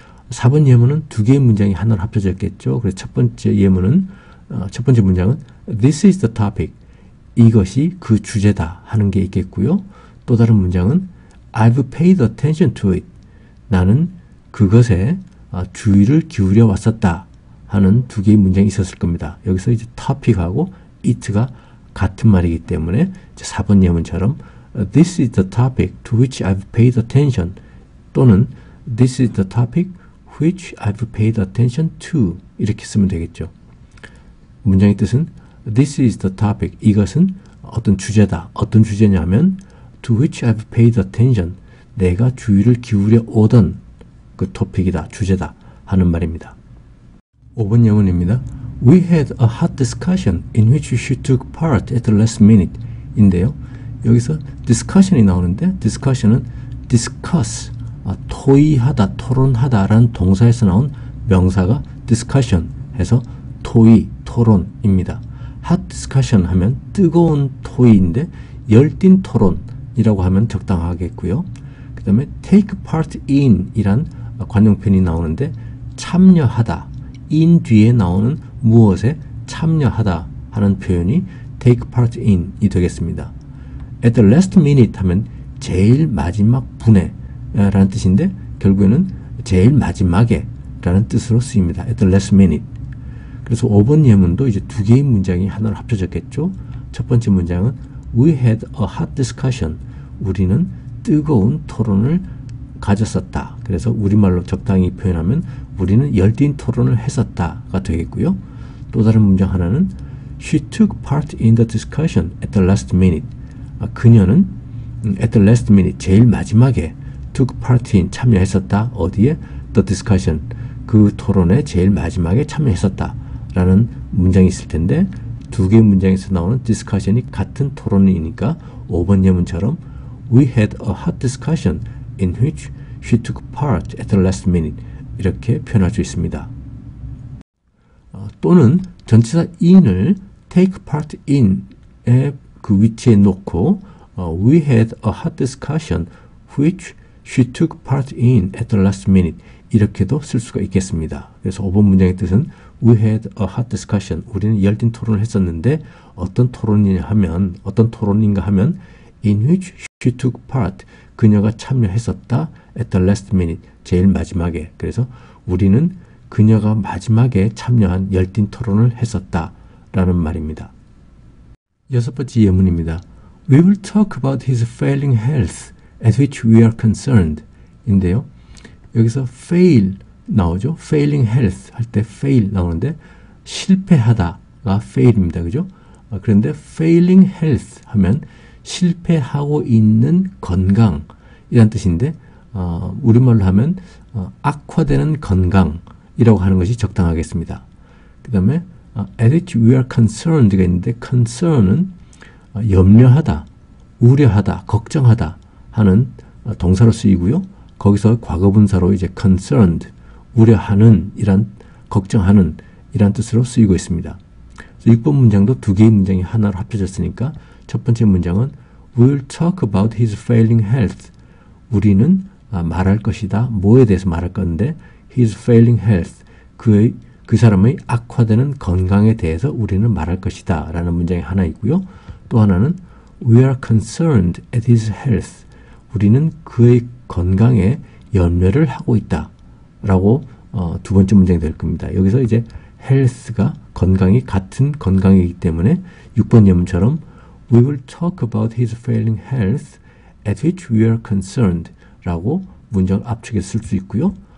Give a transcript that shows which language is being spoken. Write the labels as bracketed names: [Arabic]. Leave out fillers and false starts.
[Korean] 4번 예문은 두 개의 문장이 하나로 합쳐졌겠죠. 그래서 첫 번째 예문은 첫 번째 문장은 [English] This is the topic, [Korean] 이것이 그 주제다 하는 게 있겠고요. 또 다른 문장은 [English] I've paid attention to it, [Korean] 나는 그것에 주의를 기울여 왔었다 하는 두 개의 문장이 있었을 겁니다. 여기서 이제 topic하고 it가 같은 말이기 때문에 이제 4번 예문처럼 [English] This is the topic to which I've paid attention [Korean] 또는 [English] This is the topic which I've paid attention to [Korean] 이렇게 쓰면 되겠죠. 문장의 뜻은 [English] This is the topic, [Korean] 이것은 어떤 주제다. 어떤 주제냐면 [English] to which I've paid attention, [Korean] 내가 주의를 기울여 오던 그 토픽이다, 주제다 하는 말입니다. 5번 예문입니다. [English] We had a hot discussion in which she took part at the last minute [Korean] 인데요. 여기서 discussion이 나오는데 discussion은 discuss, 토의하다, 토론하다 라는 동사에서 나온 명사가 discussion 해서 토의, 토론입니다. hot discussion 하면 뜨거운 토의인데 열띤 토론이라고 하면 적당하겠고요. 그 다음에 take part in 이란 관용편이 나오는데 참여하다, in 뒤에 나오는 무엇에 참여하다 하는 표현이 take part in이 되겠습니다. [English] at the last minute [Korean] 하면 제일 마지막 분에 라는 뜻인데 결국에는 제일 마지막에 라는 뜻으로 쓰입니다. [English] at the last minute. [Korean] 그래서 5번 예문도 이제 두 개의 문장이 하나로 합쳐졌겠죠. 첫 번째 문장은 [English] We had a hot discussion. [Korean] 우리는 뜨거운 토론을 가졌었다. 그래서 우리말로 적당히 표현하면 우리는 열띤 토론을 했었다가 되겠고요. 또 다른 문장 하나는 [English] She took part in the discussion at the last minute. [Korean] 그녀는 at the last minute, 제일 마지막에 took part in, 참여했었다. 어디에? [English] The discussion. [Korean] 그 토론에 제일 마지막에 참여했었다. 라는 문장이 있을 텐데 두 개의 문장에서 나오는 discussion이 같은 토론이니까 5번 예문처럼 [English] We had a hot discussion in which she took part at the last minute [Korean] 이렇게 표현할 수 있습니다. 또는 전치사 in을 take part in의 그 위치에 놓고 [English] We had a hot discussion which she took part in at the last minute [Korean] 이렇게도 쓸 수가 있겠습니다. 그래서 5번 문장의 뜻은 [English] We had a hot discussion. [Korean] 우리는 열띤 토론을 했었는데 어떤 토론인가 하면 [English] in which she took part. [Korean] 그녀가 참여했었다. [English] at the last minute. [Korean] 제일 마지막에. 그래서 우리는 그녀가 마지막에 참여한 열띤 토론을 했었다. 라는 말입니다. 여섯 번째 예문입니다. [English] We will talk about his failing health at which we are concerned. [Korean] 인데요. 여기서 fail 나오죠. failing health 할 때 fail 나오는데 실패하다가 fail입니다. 그죠? 그런데 failing health 하면 실패하고 있는 건강이란 뜻인데 우리말로 하면 악화되는 건강이라고 하는 것이 적당하겠습니다. 그 다음에 [English] at which we are concerned [Korean] 가 있는데 concern은 염려하다, 우려하다, 걱정하다 하는 동사로 쓰이고요. 거기서 과거분사로 이제 concerned, 우려하는, 걱정하는 이란 뜻으로 쓰이고 있습니다. 6번 문장도 두 개의 문장이 하나로 합쳐졌으니까 첫 번째 문장은 [English] We'll talk about his failing health. [Korean] 우리는 말할 것이다. 뭐에 대해서 말할 건데 [English] his failing health. [Korean] 그 그 사람의 악화되는 건강에 대해서 우리는 말할 것이다 라는 문장이 하나 있고요. 또 하나는 [English] We are concerned at his health. [Korean] 우리는 그의 건강에 염려를 하고 있다 라고 두 번째 문장이 될 겁니다. 여기서 이제 health가 건강이 같은 건강이기 때문에 6번 예문처럼 [English] We will talk about his failing health at which we are concerned [Korean] 라고 문장을 압축해서 쓸 수 있고요.